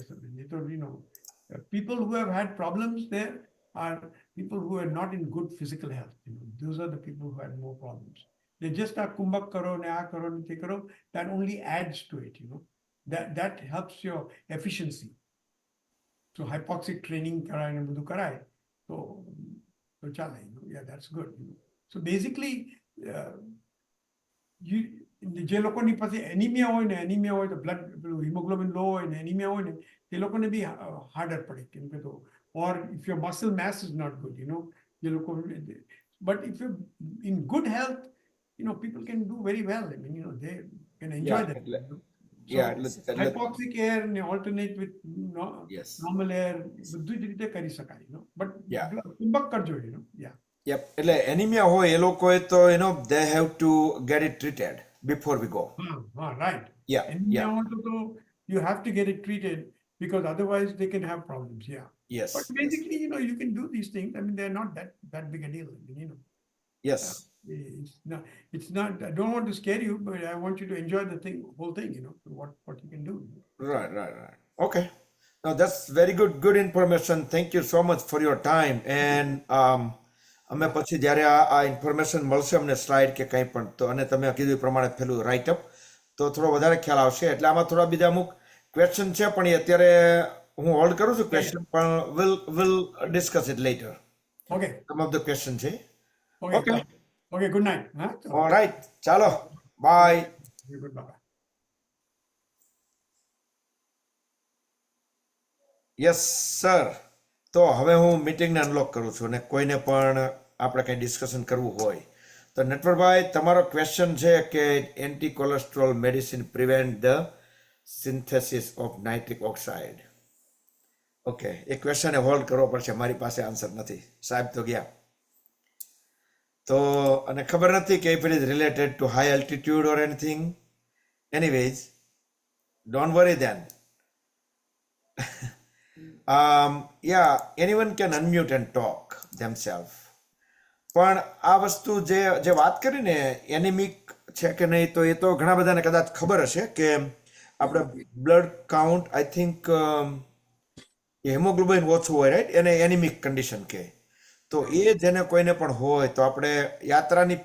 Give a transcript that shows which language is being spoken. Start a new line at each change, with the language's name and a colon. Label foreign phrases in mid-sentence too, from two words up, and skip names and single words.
English: People who have had problems there are people who are not in good physical health. Those are the people who had more problems. They just are
Gujarati: કુંભક કરો, ને આ કરો, ને તે કરો.
English: That only adds to it, That helps your efficiency. So hypoxic training
Gujarati: કરાઈ ને બધું કરાય તો ચાલે.
English: Yeah, that's good. So basically,
Gujarati: જે લોકોની પાસે એનિમિયા હોય તો બ્લડ હિમોગ્લોબિન લો હોય ને એનિમિયા હોય ને એ લોકોને બી હાર્ડર પડે કેમ કે તો
English: or if your muscle mass is not good,
Gujarati: જે લોકો
English: but if you're in good health, people can do very well. I mean, they can enjoy that. So hypoxic air and alternate with Yes. normal air,
Gujarati: બધું જ રીતે કરી શકાય, but કુંભક કરજો,
English: yeah. Yep.
Gujarati: એટલે એનિમિયા હોય એ લોકોએ તો
English: they have to get it treated before we go. Right. Yeah. Anemia also, you have to get it treated because otherwise they can have problems. Yeah. Yes. But basically, you can do these things. I mean, they're not that big a deal. Yes. It's not. I don't want to scare you, but I want you to enjoy the whole thing. What you can do. Right. Okay. No, that's very good information. Thank you so much for your time.
Gujarati: And અમે પછી જ્યારે આ ઇન્ફોર્મેશન મળશે અમને સ્લાઇડ કે કંઈ પણ તો અને તમે કીધું એ પ્રમાણે પેલું
English: write up
Gujarati: તો થોડો વધારે ખ્યાલ આવશે એટલે આમાં થોડા બીજા અમુક ક્વેશ્ચન છે પણ એ અત્યારે હું હોલ્ડ કરું છું ક્વેશ્ચન પણ
English: will discuss it later Okay. some of the question છે Okay. Okay. Okay. Good night. Huh? So,
Gujarati: ઓલરાઈટ ચાલો બાય
English: goodbye. yes sir
Gujarati: તો હવે હું મીટિંગને અનલોક કરું છું અને કોઈને પણ આપણે કંઈ ડિસ્કશન કરવું હોય તો નટવરભાઈ તમારો ક્વેશ્ચન છે કે
English: anti cholesterol medicine prevent the synthesis of nitric oxide okay
Gujarati: એ ક્વેશ્ચને હોલ્ડ કરવો પડશે મારી પાસે આન્સર નથી સાહેબ તો ગયા તો અને ખબર નથી કે
English: if it is related to high altitude or anything anyways don't worry then yeah, anyone can unmute and talk themselves.
Gujarati: પણ આ વસ્તુ જે વાત કરી ને એનિમિક છે કે નહીં તો એ તો ઘણા બધાને કદાચ ખબર હશે કે આપણે
English: blood count
Gujarati: આઈ થિંક હેમોગ્લોબિન ઓછું હોય રાઈટ એને
English: anemic condition
Gujarati: કહે તો એ જેને કોઈને પણ હોય તો આપણે યાત્રાની